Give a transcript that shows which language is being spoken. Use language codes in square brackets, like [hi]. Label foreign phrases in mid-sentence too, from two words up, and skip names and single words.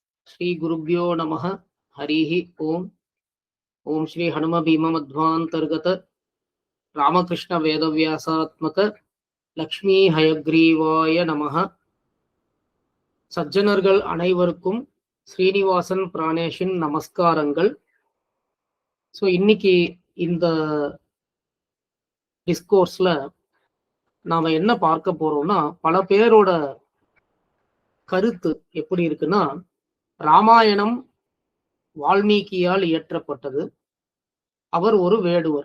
[sa] श्री गुरुभ्यो नमः। हरिः ओम। ओम श्री हनुम भीम मध्वांतर्गत रामकृष्ण वेदव्यासात्मक लक्ष्मी हयग्रीवाय நமः. [ta] சஜ்ஜனர்கள் அனைவருக்கும் ஸ்ரீனிவாசன் பிராணேஷின் நமஸ்காரங்கள். ஸோ இன்னைக்கு இந்த டிஸ்கோர்ஸ்ல நாம என்ன பார்க்க போறோம்னா, பல பேரோட கருத்து எப்படி இருக்குன்னா, ராமாயணம் வால்மீகியால் இயற்றப்பட்டது, அவர் ஒரு வேடுவர்.